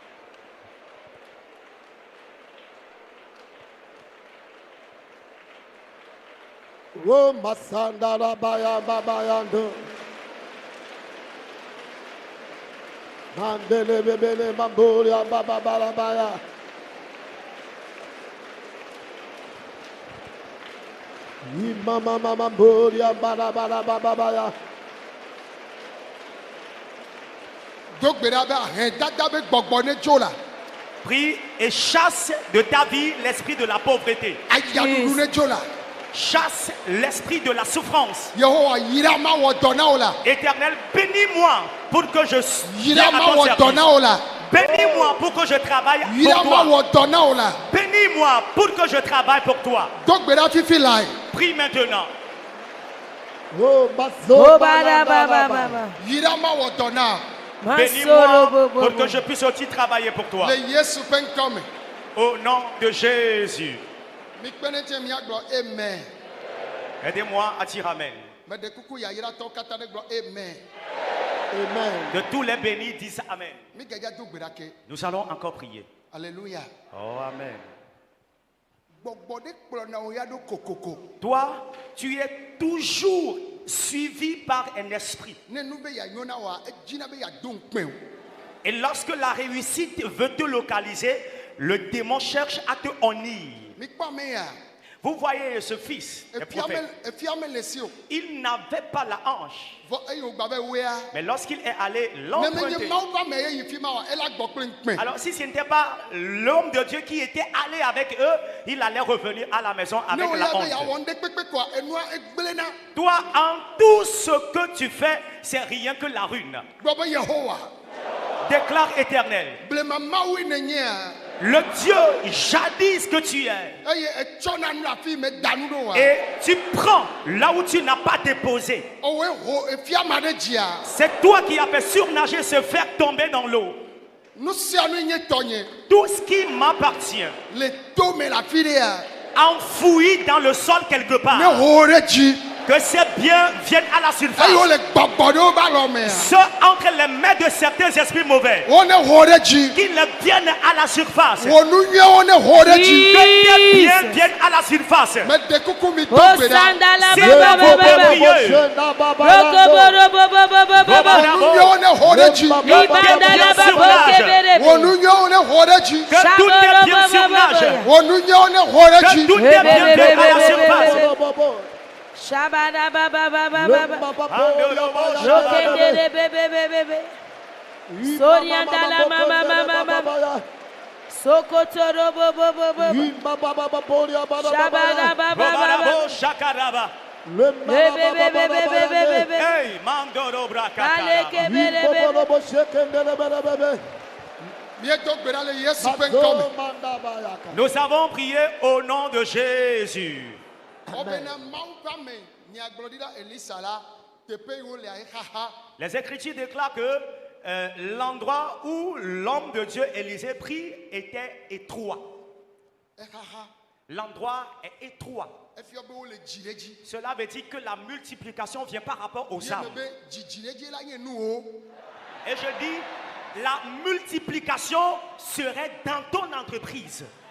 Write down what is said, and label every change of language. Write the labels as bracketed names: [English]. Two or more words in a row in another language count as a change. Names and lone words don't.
[Ewe] O masandara bayamba bayando. Mandele bebele bamburi ambabara baya. Imama mamburi ambara baya. Do gbe ɖa be ahedada be gbɔgbɔ ne tso la. [French] Prie et chasse de ta vie l'esprit de la pauvreté. [Ewe] Ayaɖuɖu ne tso la. [French] Chasse l'esprit de la souffrance. [Ewe] Yehowa yira ma wɔ dɔ na wo la. [French] Éternel, bénis-moi pour que je [Ewe] Yira [French] vienne à [Ewe] ma [French] ton [Ewe] wɔ dɔ [French] service. [Ewe] na wo la. [French] Bénis-moi pour que je travaille [Ewe] Yira [French] pour [Ewe] ma [French] toi. [Ewe] wɔ dɔ na wo la. [French] Bénis-moi pour que je travaille pour toi. [Ewe] Do gbe ɖa fifi la. [French] Prie maintenant. O Oh, bada, baba, baba. [Ewe] Yira ma wɔ dɔ na. [French] Bénis-moi pour que je puisse aussi travailler pour toi. [Ewe] Le Yesu ƒe ŋkɔ me. [French] Au nom de Jésus. [Ewe] Mi kpe ne tie miagblɔ amen. [French] Aidez-moi à dire Amen. [Ewe] Meɖe kuku yayiratɔwo katã ɖe gblɔ amen. Amen. [French] De tous les bénis disent Amen. [Ewe] Mi gɛdza do gbe ɖa ke. [French] Nous allons encore prier. Alléluia. Oh Amen. [Ewe] Gbɔgbɔ ɖe kplɔna wo ya ɖo kokoko. [French] Toi, tu es toujours suivi par un esprit. [Ewe] Ne nu be yanyo na woa edzina be yado ŋukpɛ o. [French] Et lorsque la réussite veut te localiser, le démon cherche à te honnir. [Ewe] Mi kpɔ ame ya. [French] Vous voyez ce fils, le prophète, [Ewe] Efia me le si o. [French] il n'avait pas la hanche. [Ewe] Vɔ eye wogba be wea. [French] Mais lorsqu'il est allé [Ewe] Ne menye [French] l'emprunter, [Ewe] Mawu ƒe ame ye yi fi ma wa ela gbɔ kple ŋukpɛ. [French] alors si ce n'était pas l'homme de Dieu qui était allé avec eux, il allait revenir à la maison [Ewe] Ne [French] avec [Ewe] wo la ya be [French] honte. [Ewe] yawɔ ŋɖe kpekpe koa enua egblẽna. [French] Toi, en tout ce que tu fais, c'est rien que la ruine. [Ewe] Gblɔ be Yehowa. [French] Déclare éternel, [Ewe] Blema Mawu nenyea. [French] le Dieu jadis que tu es, [Ewe] Eye etsɔna nu le afi me da nu ɖo wa. [French] et tu prends là où tu n'as pas déposé. [Ewe] Owoe ho efia ma ɖe dzia. [French] C'est toi qui as fait surnager, se faire tomber dans l'eau. [Ewe] Nu sia nu nye tɔnye. [French] Tout ce qui m'appartient, [Ewe] Le to me le afi ɖe ya. [French] enfoui dans le sol quelque [Ewe] Ne [French] part, [Ewe] ho ɖe dzi. [French] que ces biens viennent à la [Ewe] Eye [French] surface. [Ewe] wole gbɔgbɔ ɖewo ba lɔ mea. [French] Ceux entre les mains de certains esprits mauvais, [Ewe] Wo ne ho ɖe dzi. [French] qui ne viennent à la surface. [Ewe] Wo nu nyuiewo ne ho ɖe dzi. [French] Que tes biens viennent à la surface. [Ewe] Meɖe kuku mi do Oh, gbe ɖa. sandala, [French] Si baba, vous baba, pouvez baba. prier, Boshenda baba Roko, yando. boro, baba, baba, baba. [Ewe] Wo nu nyuiewo ne ho ɖe dji. Libandala, baba, [French] surnage. kebere. [Ewe] Wo nu nyuiewo ne ho ɖe dji. [French] que tous tes biens surnagent. [Ewe] Wo nu nyuiewo ne ho ɖe [French] Que [Ewe] dji. [French] tous tes biens viennent à la surface. Shabada, baba, baba, Lemba baba. babo ya Rokendere, bebe, bebe, bebe. Soriandala, mama, mama, mama. Sokotoro, bobo, bobo. Imba baba babo ya baba Shabada, baba, baba. Robarabo shakaraba. Lemba Bebe, baba bebe, bebe, bebe, bebe. Hey, mandoro brakatara. Aleke, bebe, bebe. Bobo shekendele bebe bebe. [Ewe] Miedo gbe ɖa le Yesu ƒe ŋkɔ me. Manda bayaka. [French] Nous avons prié au nom de Jésus. [Ewe] Xɔ bena Mawu ƒe ame nyagblɔɖila Elisa la teƒe yi wo le xaxa. [French] Les Écritures déclarent que l'endroit où l'homme de Dieu Élisée prie était étroit. L'endroit est étroit. Cela veut dire que la multiplication vient par rapport aux âmes. Et je dis, la multiplication serait dans ton entreprise.